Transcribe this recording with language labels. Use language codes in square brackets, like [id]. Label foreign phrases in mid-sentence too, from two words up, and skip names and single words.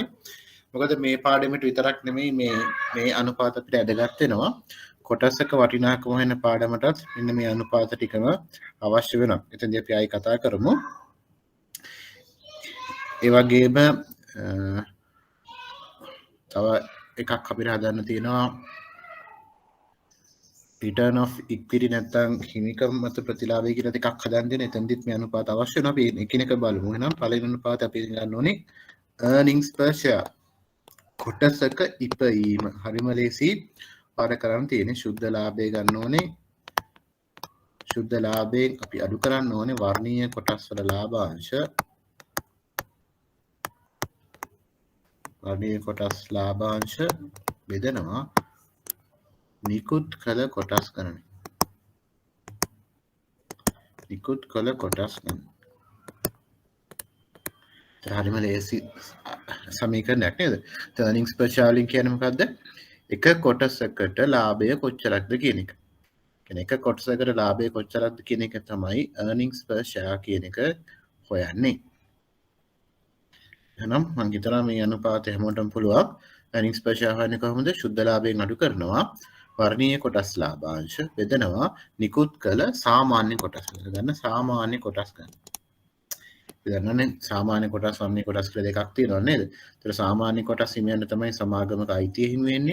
[si] මොකද මේ පාඩමට විතරක් නෙමෙයි මේ අනුපාත අපිට වැදගත් වෙනවා. කොටසක වටිනාකම වෙන පාඩමටත් මෙන්න මේ අනුපාත ටිකම අවශ්‍ය වෙනවා. එතෙන්දී අපි ආයි කතා කරමු. ඒ වගේම තව එකක් අපිට හදන්න තියෙනවා [en] return of equity [si] නැත්නම් හිමිකම් මත ප්‍රතිලාභය කියලා ටිකක් හදන්න දෙන. එතෙන්දිත් මේ අනුපාත අවශ්‍ය වෙනවා. අපි එකිනෙක බලමු. එහෙනම් පළවෙනි අනුපාතය අපි ගන්න ඕනේ [en] earnings per share. [si] කොටසක ඉපීම. හරිම ලේසි. පාඩ කරන්න තියෙන්නේ සුද්ධ ලාභය ගන්න ඕනේ. සුද්ධ ලාභයෙන් අපි අඩු කරන්න ඕනේ වර්ණීය කොටස් වල ලාභාංශ. වර්ණීය කොටස් ලාභාංශ බෙදනවා නිකුත් කළ කොටස් ගණන. නිකුත් කළ කොටස් ගණන. හරිම ලේසි සමීකරණයක් නේද? [en] earnings per share [si] වලින් කියන්නේ මොකද්ද? එක කොටසකට ලාභය කොච්චරක්ද කියන එක. කියන්නේ එක කොටසකට ලාභය කොච්චරක්ද කියන එක තමයි [en] earnings per share [si] කියන එක හොයන්නේ. එහෙනම් මම හිතනවා මේ අනුපාතය හැමෝටම පුළුවන්. [en] earnings per share [si] හොයන්නේ කොහොමද? සුද්ධ ලාභයෙන් අඩු කරනවා වර්ණීය කොටස් ලාභාංශ බෙදනවා නිකුත් කළ සාමාන්‍ය කොටස් ගන්න. සාමාන්‍ය කොටස් ගන්න. දන්නවනේ සාමාන්‍ය කොටස් වර්ණීය කොටස් කියලා දෙකක් තියෙනවා නේද? ඒතර සාමාන්‍ය කොටස් හිමියන්න තමයි සමාගමක අයිතිය හිමි වෙන්නේ.